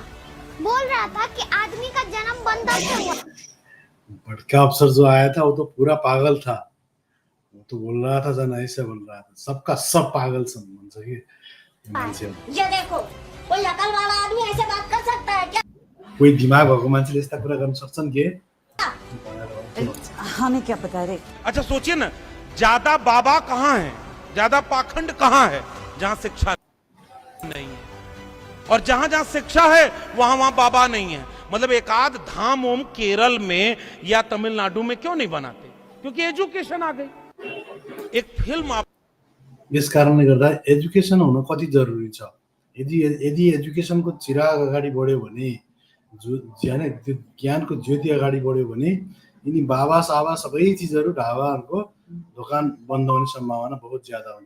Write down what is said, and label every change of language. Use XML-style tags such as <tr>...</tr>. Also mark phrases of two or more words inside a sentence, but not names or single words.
<hi>बोल रहा था कि आदमी का जन्म बंदर से हुआ। बड़का अफसर जो आया था वो तो पूरा पागल था। वो तो बोल रहा था जन ऐसे बोल रहा था, सबका सब पागल समझ कि ये देखो, कोई अकल वाला आदमी ऐसे बात कर सकता है क्या?</hi> <ne>कोई दिमाग भएको मान्छेले यस्ता कुरा गर्न सक्छन् के?</ne> <hi>हमें क्या पता रे। अच्छा सोचिए ना, ज्यादा बाबा कहाँ है, ज्यादा पाखंड कहाँ है? जहाँ शिक्षा नहीं है, और जहां जहां शिक्षा है वहां बाबा नहीं है। मतलब एक आध धाम ओम केरल में या तमिलनाडु में क्यों नहीं बनाते? क्योंकि एजुकेशन आ गई। एक फिल्म आप</hi> <ne>यस कारणले गर्दा एजुकेसन हुन कति जरुरी छ। यदि एजुकेसनको चिराग अगाडि बढ्यो भने, त्यो ज्ञानको ज्योति अगाडि बढ्यो भने यिनी बाबा साबा सबै चिजहरू ढाबाहरूको दोकान बन्द हुने सम्भावना</ne> <hi>बहुत ज्यादा</hi> <ne>हुन्छ।</ne>